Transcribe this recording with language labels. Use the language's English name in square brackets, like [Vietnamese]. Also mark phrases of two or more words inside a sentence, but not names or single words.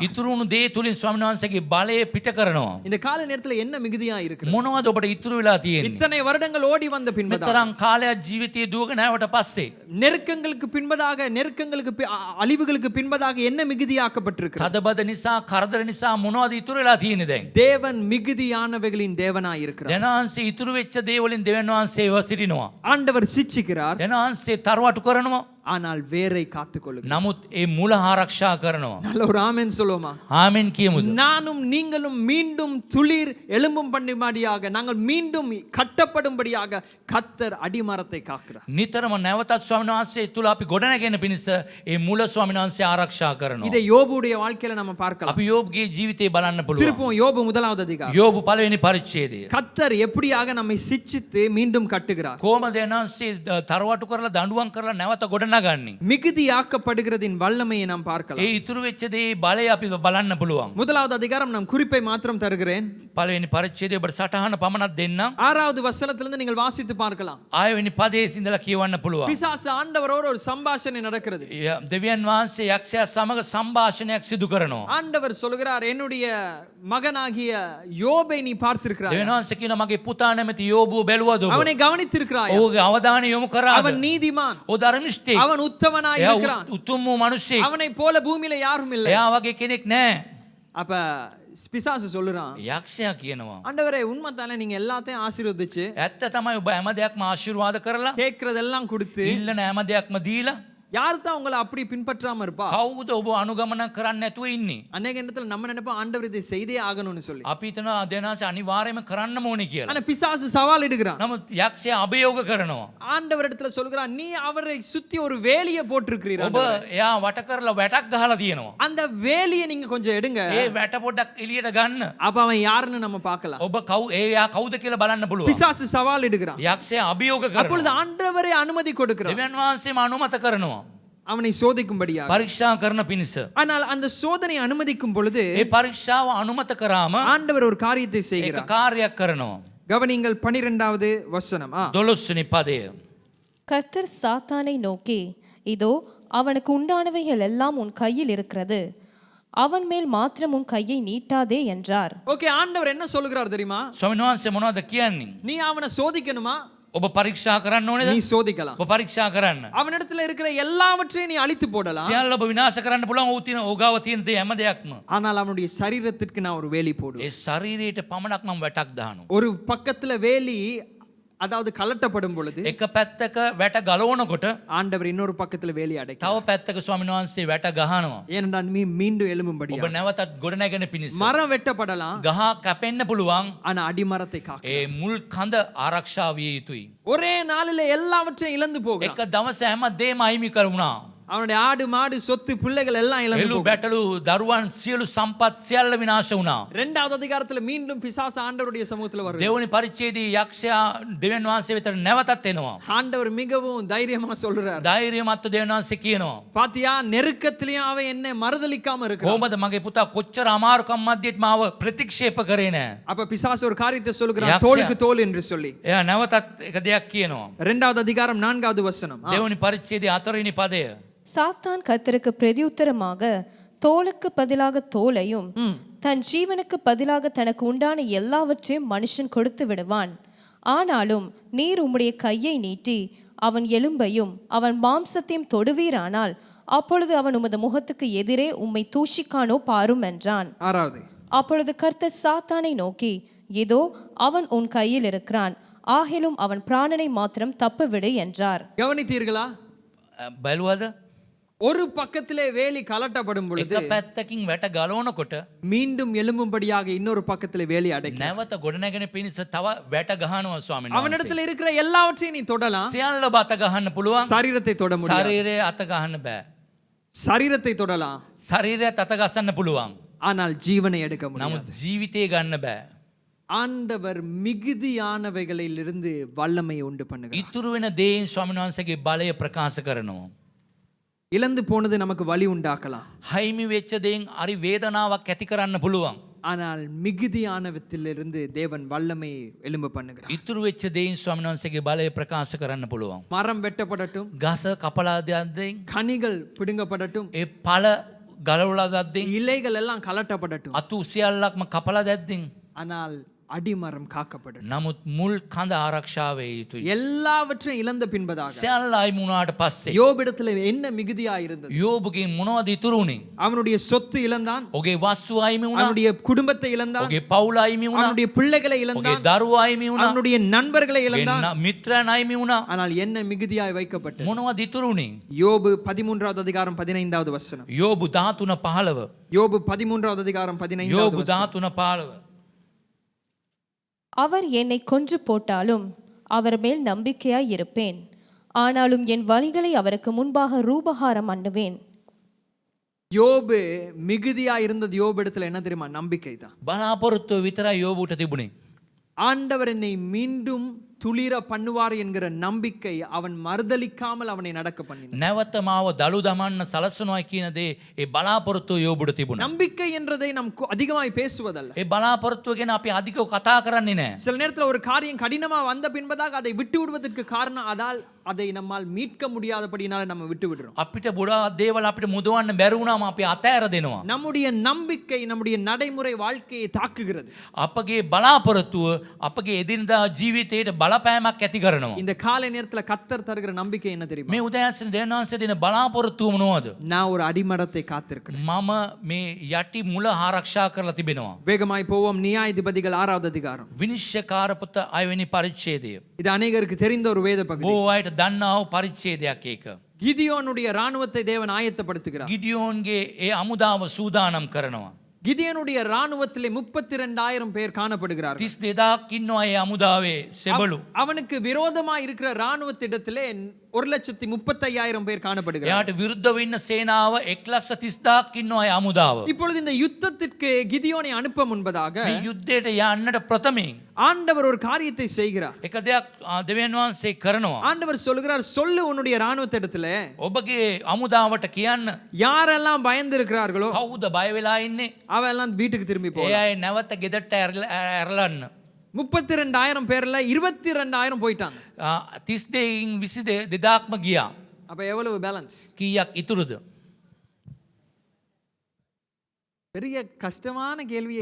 [Sinhala] ඉතුරුණු දේ තුලින් ස්වාමීන් වහන්සේගේ බලය පිට කරනවා. [Tamil] இந்த கால நேரத்துல என்ன மிகுதியா இருக்கிறது? [Sinhala] මොනවද ඔබට ඉතුරු වෙලා තියෙන්නේ? [Tamil] இத்தனை வருடங்கள் ஓடி வந்த பின்பதாக, [Sinhala] මෙතරම් කාලයක් ජීවිතයේ දුවගෙන ආවට පස්සේ [Tamil] நெருக்கங்களுக்கு பின்பதாக, அழிவுகளுக்கு பின்பதாக என்ன மிகுதியாக்கப்பட்டிருக்கிறது? [Sinhala] තදබද නිසා කරදර නිසා මොනවද ඉතුරු වෙලා තියෙන්නේ දැන්? [Tamil] தேவன் மிகுதியானவைகளின் தேவனாய் இருக்கிறார். [Sinhala] දෙනාන්සේ ඉතුරු වෙච්ච දේ වලින් දෙවියන් වහන්සේව සිටිනවා. [Tamil] ஆண்டவர் சிட்சிக்கிறார், [Sinhala] දෙනාන්සේ තරවටු කරනවා. [Tamil] ஆனால் வேரை காத்துக்கொள்ளுகிறார். [Sinhala] නමුත් ඒ මුල ආරක්ෂා කරනවා. [Tamil] நல்ல ஒரு ஆமென் சொல்லுவோமா? [Sinhala] ආමෙන් කියමුද? [Tamil] நானும் நீங்களும் மீண்டும் துளிர் எழும்பும் பண்ணும்படியாக, நாங்கள் மீண்டும் கட்டப்படும்படியாக கத்தர் அடிமரத்தை காக்கிறார். [Sinhala] නිතරම නැවතත් ස්වාමීන් වහන්සේ තුල අපි ගොඩනගෙන පිණිස ඒ මුල ස්වාමීන් වහන්සේ ආරක්ෂා කරනවා. [Tamil] இதை யோபுடைய வாழ்க்கையில நம்ம பார்க்கலாம். [Sinhala] අපි යෝබ්ගේ ජීවිතේ බලන්න පුළුවන්. [Tamil] திருப்பவும் யோபு 1வது அதிகாரம். [Sinhala] යෝබු පළවෙනි පරිච්ඡේදය. [Tamil] கத்தர் எப்படியாக நம்மை சிட்சித்து மீண்டும் கட்டுகிறார். [Sinhala] කොහොමද දෙනාන්සේ තරවටු කරලා දඬුවම් කරලා නැවත ගොඩනගන්නේ? [Tamil] மிகுதியாக்கப்படுகிறதின் வல்லமையை நாம் பார்க்கலாம். [Sinhala] ඒ ඉතුරු වෙච්ච දේ බලය අපි බලන්න පුළුවන්. [Tamil] 1வது அதிகாரம் நாம் குறிப்பை மாத்திரம் தருகிறேன். [Sinhala] පළවෙනි පරිච්ඡේදය ඔබට සටහන පමණක් දෙන්නම්. [Tamil] 6வது வசனத்திலிருந்து நீங்கள் வாசித்து பார்க்கலாம். [Sinhala] 6වෙනි පදයේ ඉඳලා කියවන්න පුළුවන්. [Tamil] பிசாசு ஆண்டவரோடு ஒரு சம்பாஷணை நடக்கிறது. [Sinhala] දෙවියන් වහන්සේ යක්ෂයා සමග සම්භාෂණයක් සිදු කරනවා. [Tamil] ஆண்டவர் சொல்கிறார், என்னுடைய மகனாகிய யோபை நீ பார்த்திருக்கிறாய், [Sinhala] දෙවියන් වහන්සේ කියන මගේ පුතා නැමැති යෝබුව බැලුවද ඔබ? [Tamil] அவனை கவனித்திருக்கிறாய், [Sinhala] ඔහුගේ අවධානය යොමු කරාද? [Tamil] அவன் நீதிமான், [Sinhala] ඔහු ධර්මිෂ්ඨයෙක්. [Tamil] அவன் உத்தமனாய் [Sinhala] එයා [Tamil] இருக்கிறான், [Sinhala] උතුම් වූ මිනිසෙක්. [Tamil] அவனை போல பூமியில யாரும் இல்லை. [Sinhala] එයා වගේ කෙනෙක් නැහැ. [Tamil] அப்ப பிசாசு சொல்லுறான், [Sinhala] යක්ෂයා කියනවා [Tamil] ஆண்டவரே உண்மைதானே, நீங்க எல்லாத்தையும் ஆசீர்வதிச்சு [Sinhala] ඇත්ත තමයි ඔබ හැම දෙයක්ම ආශිර්වාද කරලා [Tamil] கேட்கறதெல்லாம் கொடுத்து [Sinhala] ඉල්ලන හැම දෙයක්ම දීලා [Tamil] யாரு தான் உங்களை அப்படி பின்பற்றாம இருப்பா? [Sinhala] කවුද ඔබ අනුගමන කරන්න නැතුව ඉන්නේ? [Tamil] அநேக இடத்துல நம்ம நினைப்போம் ஆண்டவர் இதை செய்தே ஆகணும்னு சொல்லி. [Sinhala] අපි හිතනවා දෙනාස අනිවාර්යයෙන්ම කරන්නම ඕනේ කියලා. [Tamil] ஆனா பிசாசு சவால் இடுகிறான். [Sinhala] නමුත් යක්ෂයා අභියෝග කරනවා. [Tamil] ஆண்டவர் இடத்துல சொல்கிறான், நீ அவரை சுத்தி ஒரு வேலியை போட்டிருக்கிறீர். [Sinhala] ඔබ එයා වට කරලා වැටක් ගහලා තියෙනවා. [Tamil] அந்த வேலியை நீங்க கொஞ்சம் எடுங்க. [Sinhala] ඒ වැට පොඩ්ඩක් එළියට ගන්න. [Tamil] அப்ப அவன் யாருன்னு நம்ம பார்க்கலாம். [Sinhala] ඔබ එයා කවුද කියලා බලන්න පුළුවන්. [Tamil] பிசாசு சவால் இடுகிறான். [Sinhala] යක්ෂයා අභියෝග [Tamil] அப்பொழுது [Sinhala] කරනවා. [Tamil] ஆண்டவரே அனுமதி கொடுக்கிறார் [Sinhala] දෙවියන් වහන්සේම අනුමත කරනවා. [Tamil] அவனை சோதிக்கும்படியாக. [Sinhala] පරීක්ෂා කරන පිණිස. [Tamil] ஆனால் அந்த சோதனை அனுமதிக்கும் பொழுது [Sinhala] ඒ පරීක්ෂාව අනුමත කරාම [Tamil] ஆண்டவர் ஒரு காரியத்தை [Sinhala] ඒක [Tamil] செய்கிறார். [Sinhala] කාර්යයක් කරනවා. [Tamil] கவனிங்கள் 12வது வசனம். [Sinhala] 12 වෙනි පදය. [Tamil] கர்த்தர் சாத்தானை நோக்கி, இதோ அவனுக்கு உண்டானவைகள் எல்லாம் உன் கையில் இருக்கிறது, அவன் மேல் மாத்திரம் உன் கையை நீட்டாதே என்றார். ஓகே, ஆண்டவர் என்ன சொல்லுகிறார் தெரியுமா? [Sinhala] ස්වාමීන් වහන්සේ මොනවද කියන්නේ? [Tamil] நீ அவனை சோதிக்கணுமா? [Sinhala] ඔබ පරීක්ෂා කරන්න ඕනේද? [Tamil] நீ சோதிக்கலாம். [Sinhala] ඔබ පරීක්ෂා කරන්න. [Tamil] அவனிடத்துல இருக்கிற எல்லாவற்றையும் நீ அழித்து போடலாம். [Sinhala] සියල්ල ඔබ විනාශ කරන්න පුළුවන්. ඔහු ගාව තියෙන දේ හැම දෙයක්ම. [Tamil] ஆனால் அவனுடைய சரீரத்திற்கு நான் ஒரு வேலி போடுவேன். [Sinhala] ඒ ශරීරයට පමණක් මම වැටක් දානවා. [Tamil] ஒரு பக்கத்துல வேலி, அதாவது கலட்டப்படும் பொழுது [Sinhala] එක පැත්තක වැට ගලවනකොට [Tamil] ஆண்டவர் இன்னொரு பக்கத்துல வேலி அடைக்கும். [Sinhala] තව පැත්තක ස්වාමීන් වහන්සේ වැට ගහනවා. [Tamil] ஏனென்றால் நீ மீண்டும் எழும்பும்படியா. [Sinhala] ඔබ නැවතත් ගොඩනැගෙන පිණිස. [Tamil] மரம் வெட்டப்படலாம், [Sinhala] ගහ කැපෙන්න පුළුවන්. [Tamil] ஆனா அடிமரத்தை காக்க. [Sinhala] ඒ මුල් කඳ ආරක්ෂා විය යුතුයි. [Tamil] ஒரே நாளில எல்லாவற்றையும் இழந்து போகிறான். [Sinhala] එක දවස හැම දෙයක්ම අහිමි කරුණා. [Tamil] அவனுடைய ஆடு மாடு சொத்து பிள்ளைகள் எல்லாம் இழந்து [Sinhala] එළු [Tamil] போகும். [Sinhala] බැටළු දරුවන් සියලු සම්පත් සියල්ල විනාශ වුණා. [Tamil] 2வது அதிகாரத்துல மீண்டும் பிசாசு ஆண்டவருடைய சமூகத்துல வருது. [Sinhala] දෙවනි පරිච්ඡේදයේ යක්ෂයා දෙවියන් වහන්සේ වෙතට නැවතත් එනවා. [Tamil] ஆண்டவர் மிகவும் தைரியமா சொல்றார், [Sinhala] ධෛර්යමත්ව දෙවියන් වහන්සේ කියනවා. [Tamil] பாத்தியா நெருக்கத்திலயும் அவன் என்னை மறுதலிக்காம இருக்கிறான். [Sinhala] කොහොමද මගේ පුතා කොච්චර අමාරුකම් මැද්දේත් මාව ප්‍රතික්ෂේප කරේ නැහැ. [Tamil] அப்ப பிசாசு ஒரு காரியத்தை சொல்லுகிறான், [Sinhala] யாக்ஷயா. [Tamil] தோளுக்கு தோல் என்று சொல்லி. [Sinhala] එයා නැවතත් එක දෙයක් කියනවා. [Tamil] 2வது அதிகாரம் 4வது வசனம். [Sinhala] දෙවනි පරිච්ඡේදයේ 4 වෙනි පදය. [Tamil] சாத்தான் கர்த்தருக்கு பிரதியுத்தரமாக, தோலுக்கு பதிலாக தோலையும் தன் ஜீவனுக்கு பதிலாக தனக்கு உண்டான எல்லாவற்றையும் மனுஷன் கொடுத்து விடுவான். ஆனாலும் நீர் உம்முடைய கையை நீட்டி அவன் எலும்பையும் அவன் மாம்சத்தையும் தொடுவீரானால் அப்பொழுது அவன் உமது முகத்துக்கு எதிரே உம்மை தூஷிக்கானோ பாரும் என்றான். 6வது. அப்பொழுது கர்த்தர் சாத்தானை நோக்கி, இதோ அவன் உன் கையில் இருக்கிறான், ஆகிலும் அவன் பிராணனை மாத்திரம் தப்புவிடு என்றார். கவனித்தீர்களா? [Sinhala] බැලුවද? [Tamil] ஒரு பக்கத்திலே வேலி கலட்டப்படும் பொழுது [Sinhala] එක පැත්තකින් වැට ගලවනකොට [Tamil] மீண்டும் எழும்பும்படியாக இன்னொரு பக்கத்திலே வேலி அடைக்கும். [Sinhala] නැවත ගොඩනැගෙන පිණිස තව වැට ගහනවා ස්වාමීන් වහන්සේ. [Tamil] அவனிடத்துல இருக்கிற எல்லாவற்றையும் நீ தொடலாம், [Sinhala] සියල්ල බත ගහන්න පුළුවන්. [Tamil] சரீரத்தை தொட முடியாது. [Sinhala] ශරීරය අත ගහන්න බෑ. [Tamil] சரீரத்தை தொடலாம், [Sinhala] ශරීරයත් අත ගසන්න පුළුවන්. [Tamil] ஆனால் ஜீவனை எடுக்க [Sinhala] නමුත් [Tamil] முடியாது. [Sinhala] ජීවිතේ ගන්න බෑ. [Tamil] ஆண்டவர் மிகுதியானவைகளிலிருந்து வல்லமையை உண்டு பண்ணுகிறார். [Sinhala] ඉතුරු වෙන දේන් ස්වාමීන් වහන්සේගේ බලය ප්‍රකාශ කරනවා. [Tamil] இழந்து போனது நமக்கு வலி உண்டாக்கலாம். [Sinhala] හයිමි වෙච්ච දේන් හරි වේදනාවක් ඇති කරන්න පුළුවන්. [Tamil] ஆனால் மிகுதியானவற்றிலிருந்து தேவன் வல்லமையை எழும்ப பண்ணுகிறார். [Sinhala] ඉතුරු වෙච්ච දේන් ස්වාමීන් වහන්සේගේ බලය ප්‍රකාශ කරන්න පුළුවන්. [Tamil] மரம் வெட்டப்படட்டும், [Sinhala] ගස කපලා දෙද්දී [Tamil] கனிகள் பிடுங்கப்படட்டும், [Sinhala] ඒ පළ ගලවලා දෙද්දී [Tamil] இலைகள் எல்லாம் கலட்டப்படட்டும், [Sinhala] අතු සියල්ලක්ම කපලා දෙද්දී [Tamil] ஆனால் அடிமரம் காக்கப்படட்டும். [Sinhala] නමුත් මුල් කඳ ආරක්ෂා වේ යුතුයි. [Tamil] எல்லாவற்றையும் இழந்த பின்பதாக [Sinhala] සියල්ල අයිමි වුණාට පස්සේ [Tamil] யோபிடத்துல என்ன மிகுதியா இருந்தது? [Sinhala] යෝබුගේ මොනවද ඉතුරු වුනේ? [Tamil] அவனுடைய சொத்து இழந்தான், [Sinhala] ඔගේ වස්තු අයිමි වුණා, [Tamil] அவனுடைய குடும்பத்தை இழந்தான், [Sinhala] ඔගේ පවුල අයිමி වුණා, [Tamil] அவனுடைய பிள்ளைகளை [Sinhala] ඔගේ [Tamil] இழந்தான், [Sinhala] දරුවා අයිමි වුණා, [Tamil] அவனுடைய நண்பர்களை இழந்தான். [Sinhala] මිත්‍රයන් අයිමි වුණා. [Tamil] ஆனால் என்ன மிகுதியாய் வைக்கப்பட்டது? [Sinhala] මොනවද ඉතුරු වුනේ? [Tamil] யோபு 13வது அதிகாரம் 15வது வசனம். [Sinhala] යෝබු 13:15. [Tamil] யோபு 13வது அதிகாரம் 15வது [Sinhala] යෝබු [Tamil] வசனம். [Sinhala] 13:15. [Tamil] அவர் என்னை கொன்று போட்டாலும் அவர் மேல் நம்பிக்கையாய் இருப்பேன். ஆனாலும் என் வழிகளை அவருக்கு முன்பாக ரூபகாரம் பண்ணுவேன். யோபு மிகுதியா இருந்தது யோபு இடத்துல என்ன தெரியுமா? நம்பிக்கை தான். [Sinhala] බලාපොරොත්තුව විතරයි යෝබුට තිබුණේ. [Tamil] ஆண்டவர் என்னை மீண்டும் துளிர பண்ணுவார் என்கிற நம்பிக்கை அவன் மறுதலிக்காமல் அவனை நடக்க பண்ணினான். [Sinhala] නැවත මාව දලු දමන්න සලසනවා කියන දේ ඒ බලාපොරොත්තුව යෝබුට තිබුණා. [Tamil] நம்பிக்கை என்றதை நாம் அதிகமாய் பேசுவதல்ல. [Sinhala] ඒ බලාපොරොත්තුව ගැන අපි අධිකව කතා කරන්නේ නැහැ. [Tamil] சில நேரத்துல ஒரு காரியம் கடினமா வந்த பின்பதாக அதை விட்டு விடுவதற்கு காரணம் அதால் அதை நம்மால் மீட்க முடியாதபடினால நம்ம விட்டு விடுறோம். [Sinhala] අපිට ගොඩාක් දේවල් අපිට මුදවන්න බැරි වුණාම අපි අතෑර දෙනවා. [Tamil] நம்முடைய நம்பிக்கை நம்முடைய நடைமுறை வாழ்க்கையை தாக்குகிறது. [Sinhala] අපගේ බලාපොරොත්තුව අපගේ එදිනදා ජීවිතයට බලපෑමක් ඇති කරනවා. [Tamil] இந்த காலை நேரத்துல கத்தர் தருகிற நம்பிக்கை என்ன தெரியுமா? [Sinhala] මේ උදෑසන දෙවියන්වහන්සේ දෙන බලාපොරොත්තුව මොනවද? [Tamil] நான் ஒரு அடிமரத்தை காத்திருக்கிறேன். [Sinhala] මම මේ යටි මුල ආරක්ෂා කරලා තිබෙනවා. [Tamil] வேகமாய் போவோம். நியாயாதிபதிகள் 6வது அதிகாரம். [Sinhala] විනිශ්චයකාර පොත 6 වෙනි පරිච්ඡේදය. [Tamil] இது அநேகருக்கு தெரிந்த ஒரு வேத பகுதி. [Sinhala] බොහෝ අයට දන්නා වූ පරිච්ඡේදයක් ඒක. [Tamil] கிதியோனுடைய ராணுவத்தை தேவன் ஆயத்தப்படுத்துகிறார். [Sinhala] ගිඩියෝන්ගේ ඒ අමුදාව සූදානම් කරනවා. [Tamil] கிதியோனுடைய ராணுவத்திலே 32,000 பேர் காணப்படுகிறார்கள். [Sinhala] 32,000ක් ඉන්නවා ඒ අමුදාවේ සෙබළු. [Tamil] அவனுக்கு விரோதமாய் இருக்கிற ராணுவத்திடத்திலே 1,35,000 பேர் காணப்படுகிறார்கள். [Sinhala] එයාට විරුද්ධව ඉන්න සේනාව 1,30,000ක් ඉන්නවා ඒ අමුදාව. [Tamil] இப்பொழுது இந்த யுத்தத்திற்கு கிதியோனை அனுப்ப முன்பதாக [Sinhala] මේ යුද්ධයට යන්නට ප්‍රථමයෙන් [Tamil] ஆண்டவர் ஒரு காரியத்தை செய்கிறார். [Sinhala] එක දෙයක් දෙවියන් වහන්සේ කරනවා. [Tamil] ஆண்டவர் சொல்லுகிறார், சொல்லு உன்னுடைய ராணுவத்திடத்துல [Sinhala] ඔබගේ අමුදාවට කියන්න [Tamil] யாரெல்லாம் பயந்து இருக்கிறார்களோ [Sinhala] කවුද බය වෙලා ඉන්නේ? [Tamil] அவெல்லாம் வீட்டுக்கு திரும்பி [Sinhala] ඒ [Tamil] போகலாம். [Sinhala] අය නැවත ගෙදරට ඇරලන්න. [Tamil] 32,000 பேர்ல 22,000 போயிட்டாங்க. [Sinhala] 32න් 22,000ක්ම ගියා. [Tamil] அப்ப எவ்வளவு பேலன்ஸ்? [Sinhala] කීයක් ඉතුරුද? [Tamil] பெரிய கஷ்டமான கேள்வியே.